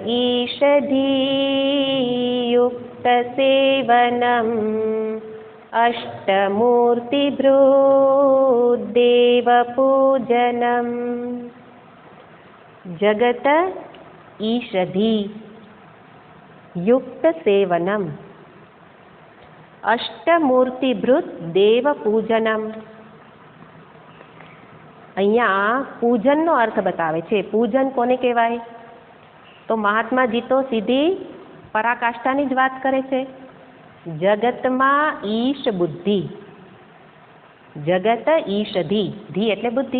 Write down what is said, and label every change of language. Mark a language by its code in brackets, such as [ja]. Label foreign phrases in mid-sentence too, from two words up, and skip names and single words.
[sa] ईषधीयुक्त सेवनम् अष्टमूर्तिभृद्देव पूजनम्. जगत ईषधी युक्त सेवनम अष्टमूर्तिभृत देव पूजनम. [gu] અહીંયા પૂજનનો અર્થ બતાવે છે. પૂજન કોને કહેવાય? તો મહાત્માજી તો સીધી પરાકાષ્ઠાની જ વાત કરે છે. જગતમાં ઈશ બુદ્ધિ, જગત ઈષધી, ધી એટલે બુદ્ધિ.